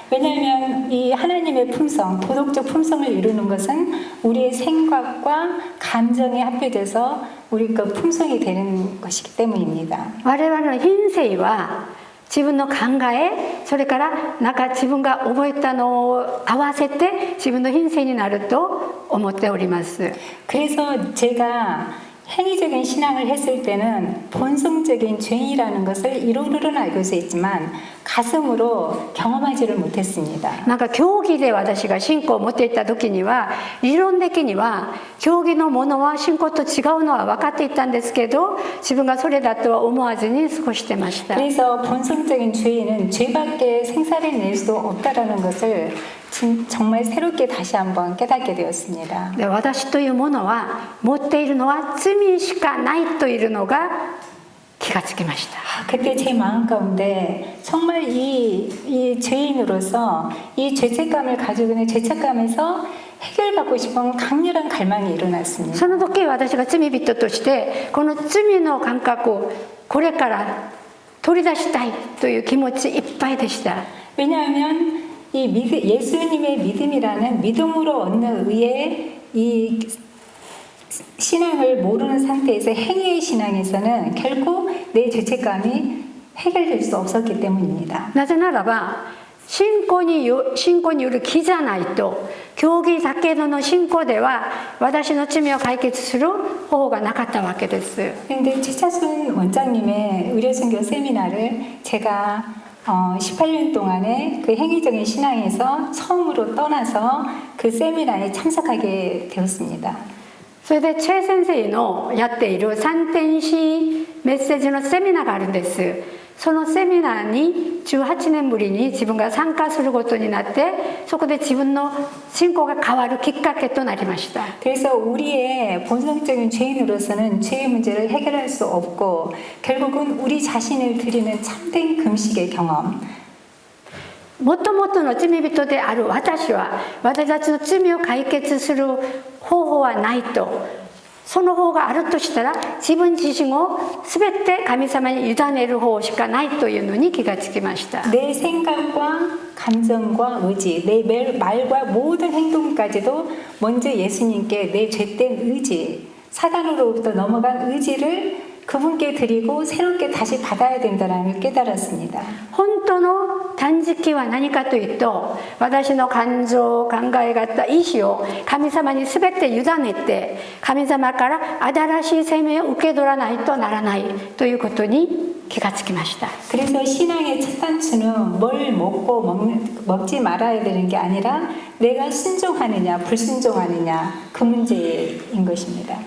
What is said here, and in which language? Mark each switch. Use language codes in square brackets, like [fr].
[ko] 왜냐하면 이 하나님의 품성, 도덕적 품성을 이루는 것은 우리의 생각과 감정이 합해져서 우리 그 품성이 되는 것이기 때문입니다. [ja] 我々の品性は自分の考えそれからなんか自分が覚えたのを合わせて自分の品性になると思っております。 [ko] 그래서 제가 행위적인 신앙을 했을 때는 본성적인 죄인이라는 것을 이론으로는 알고 있었지만 가슴으로 경험하지를 못했습니다. [ja] なんか教義で私が信仰を持っていった時には理論的には教義のものは信仰と違うのは分かっていたんですけど自分がそれだとは思わずに過ごしてました。 [ko] 그래서 본성적인 죄인은 죄밖에 생사를 수 없다라는 것을 정말 새롭게 다시 한번 깨닫게 되었습니다. [ja] で私というものは持っているのは罪しかないというのが気がつきました。 [ko] 그때 제 마음 가운데 정말 이 죄인으로서 이 죄책감을 가지고 있는 죄책감에서 해결받고 싶은 강렬한 갈망이 일어났습니다. [ja] その時私が罪人としてこの罪の感覚をこれから取り出したいという気持ちいっぱいでした。 [ko] 왜냐하면 예수님의 믿음이라는 믿음으로 얻는 의의 이 신앙을 모르는 상태에서 행위의 신앙에서는 결코 내 죄책감이 해결될 수 없었기 때문입니다. [ja] なぜならば信仰による木じゃないと教義だけの信仰では私の罪を解決する方法がなかったわけです。 [ko] 그런데 최차순 원장님의 의료선교 세미나를 제가 18년 동안의 그 행위적인 신앙에서 처음으로 떠나서 그 세미나에 참석하게 되었습니다. [ja] それでチェ先生のやっている三天使メッセージのセミナーがあるんです。そのセミナーに18年ぶりに自分が参加することになってそこで自分の信仰が変わるきっかけとなりました。 [ko] 그래서 우리의 본성적인 죄인으로서는 죄의 문제를 해결할 수 없고 결국은 우리 자신을 드리는 참된 금식의 경험 [ja] もともとの罪人である私は私たちの罪を解決する方法はないとその方があるとしたら自分自身を全て神様に委ねる方しかないというのに気がつきました。 [ko] 내 생각과 감정과 의지, 내 말과 모든 행동까지도 먼저 예수님께 내 죄된 의지, 사단으로부터 넘어간 의지를 그분께 드리고 새롭게 다시 받아야 된다는 걸 깨달았습니다. [ja] 本当の断食は何かというと私の感情考え方意志を神様に全て委ねて神様から新しい生命を受け取らないとならないということに気がつきました。 [ko] 그래서 신앙의 첫 단추는 뭘 먹지 말아야 되는 게 아니라 내가 순종하느냐 불순종하느냐 그 문제인 것입니다.